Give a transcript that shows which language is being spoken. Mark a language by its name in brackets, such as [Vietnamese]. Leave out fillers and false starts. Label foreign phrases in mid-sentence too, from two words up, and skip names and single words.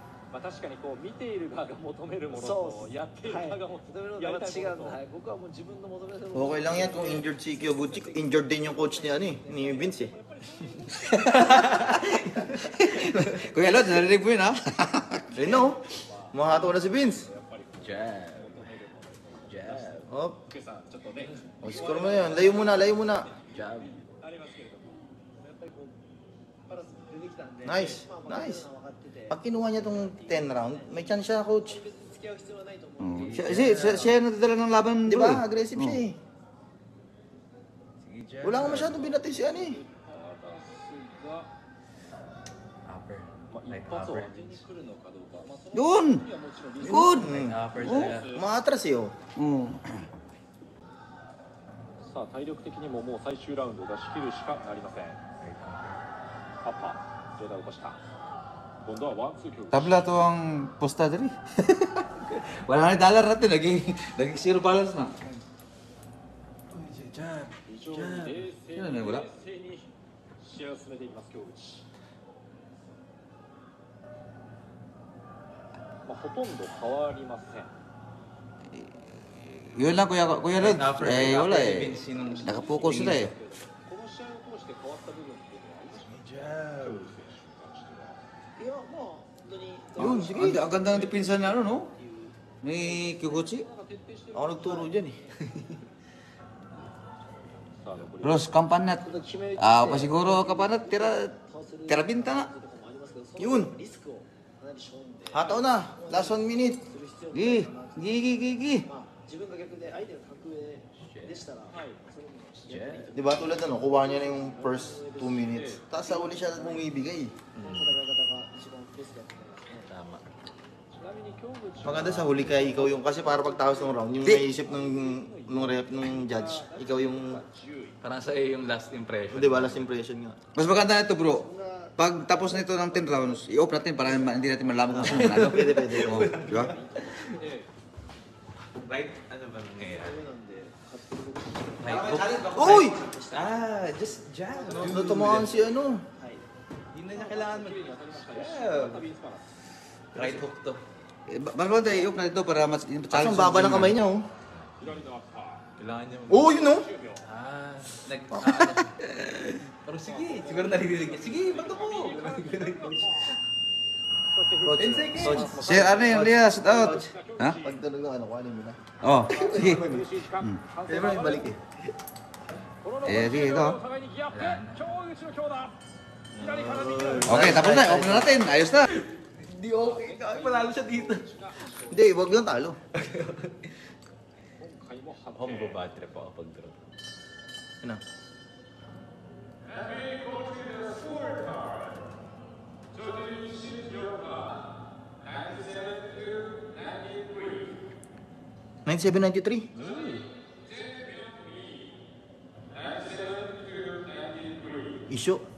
[Japanese] まあ確かにこう見ている側が求めるものとやっている側が求めるやりたいものと。僕はもう自分の求めるもの。 [Filipino] Okay lang yan kung injured si Kyoguchi. Injured din yung coach ni, ni Vince eh. Kuya Lod, narinig mo yun ha? [English] I know. [Filipino] Mahato na si Vince. [English] Jab. Jab. [Filipino] Hop. [Japanese] 福さんちょっとね [Filipino] O, score mo na yun. Layo muna, layo muna. Jab. [Japanese] ありますけれども。やっぱりこうパラス出てきたんで。 [Filipino] Nice, [Japanese] まあ [Filipino] nice. [Japanese] 分かってて。 [Filipino] Pag kinuha niya tong 10 round, may chance siya, coach. [Japanese] 別に付き合う必要はないと思うんで。 [Filipino] Siya yung nadala ng laban Di bro, ba? Aggressive siya eh. Sige, jab. Wala nga masyadong binati si ano eh. [Japanese] まあ一発を当てに来るのかどうか。まあその [Filipino] Doon! [Japanese] 時はもちろんリスク [Filipino] Good! Upper Oh. talaga. Maatras eh oh. [Japanese] さあ体力的にももう最終ラウンドを出し切るしかなりません。パッパ上段起こした。今度はワンツー強。 [Filipino] Tabla to ang posta dali. Wala na dollar natin, naging zero balance na. Jab. [Japanese] 非常に冷静に冷静に試合を進めていきます京口。まあほとんど変わりません。 [Filipino] Yun lang Kuya Lod. After Wala Vince, sinong- Nakapokus sila eh. [Japanese] この試合を通して変わった部分っていうのはありましたか？京口選手に関しては。いやまあ本当に。 [Filipino] Yun, sige. Ang ganda ng depensa niya, ano, no? Ni Kyoguchi. [Japanese] なんか徹底してる。 [Filipino] Ako nagturo dyan eh. [Japanese] さあ残り [Filipino] Bros, kampanat. [Japanese] 決め [Filipino] Pa siguro kampanat, tira binta na. [Japanese] とかもありますけど、そ [Filipino] Yun. [Japanese] のリスクをかなり背負んで [Filipino] Hataw na. [English] Last 1 minute. [Japanese] する必要があるかな。 [Filipino] Gi. [Japanese] まあ自分が逆で相手が格上でしたら、それもやっぱりいいと [Filipino] Di ba tulad ano, kuha niya na yung [English] first 2 minutes. [Filipino] Tapos sa uli siya bumibigay. [Japanese] 戦い方が一番ベストだと思いますね。 [Filipino] Tama. [Japanese] ちなみに京口 [Filipino] Maganda sa huli kaya ikaw yung, kasi para pagtapos ng round, yung Di. naisip ng rep, ng judge, ikaw yung, Parang sa iyo yung [English] last impression. [Filipino] di ba, [English] last impression [Filipino] nga. Mas maganda na ito, bro. Pag tapos na ito ng 10 rounds, i-off natin para hindi natin malaman kung sino nanalo. Pwede, pwede. Oh, di ba? Right? Ano ba nangyayari? [Japanese] なんで勝ってる僕は [English] Right hook? [Filipino] Uy! [English] Ah, just jab. [Filipino] Natumakan si ano. [Japanese] い。 [Filipino] Hindi na niya kailangan mag... [Japanese] に当たりましたね。 [Filipino] Jab. [Japanese] 再びインスパラス。 [English] Right hook [Filipino] to. Mas maganda i-off natin ito para mas Tapos ang baba ng kamay niya oh. [Japanese] 左のアッパ [Filipino] Kailangan niya mag... Oh, yun oh! [Japanese] ー。10秒。 [Filipino] Ah, pero sige, siguro naririnig niya. Sige, bato mo! Coach, 10 seconds. coach, Sir, ano yung Lias? Out. Ha? pag tunog ng ano, kuhanin mo na. Oh, sige. [Japanese] 苦しい時間。 [Filipino] Pwede mo na ibalik eh. [Japanese] このえーリードお互いにギアアップ。京口の強打。左から右へ。 [Filipino] Okay, tapos na. Off na natin. Ayos na. Hindi okay. Panalo siya dito. Hindi, wag lang talo. [Japanese] 今回も判 [Filipino] Ako [Japanese] 定。 [Filipino] mababad trip ako pag drop. Ano? $97.93. Issue.